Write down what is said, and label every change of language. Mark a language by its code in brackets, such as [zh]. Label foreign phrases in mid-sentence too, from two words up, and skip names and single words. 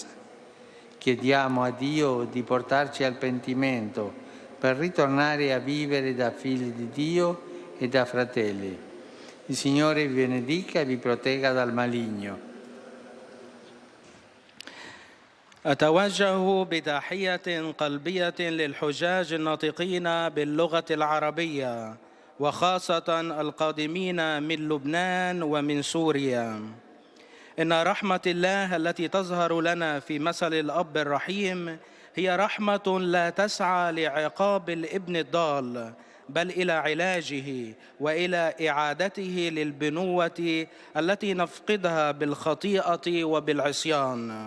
[it] Chiediamo a Dio di portarci al pentimento per ritornare a vivere da figli di Dio e da fratelli. Il Signore vi benedica e vi protegga dal maligno. [ar] أتوجه بتحية قلبية للحجاج الناطقين باللغة العربية وخاصة القادمين من لبنان ومن سوريا. إن رحمة الله التي تظهر لنا في مثل الأب الرحيم هي رحمة لا تسعى لعقاب الابن الضال بل إلى علاجه وإلى إعادته للبنوة التي نفقدها بالخطيئة وبالعصيان.